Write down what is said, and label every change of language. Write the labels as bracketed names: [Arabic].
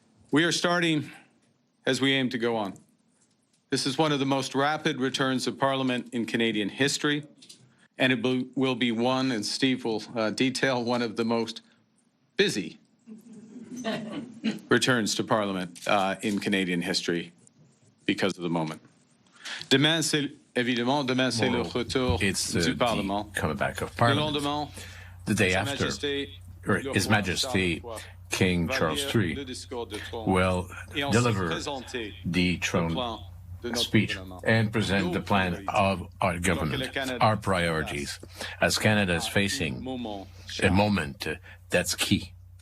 [English] We are starting as we aim to go on. This is one of the most rapid returns of Parliament in Canadian history, and it will be one, and Steve will detail, one of the most busy returns to Parliament in Canadian history because of the moment. [French] Demain, c'est évidemment, demain c'est le retour du Parlement. [English] Coming back of Parliament. The day after, His Majesty King Charles III will deliver the throne speech and present the plan of our government, our priorities, as Canada is facing a moment that's key.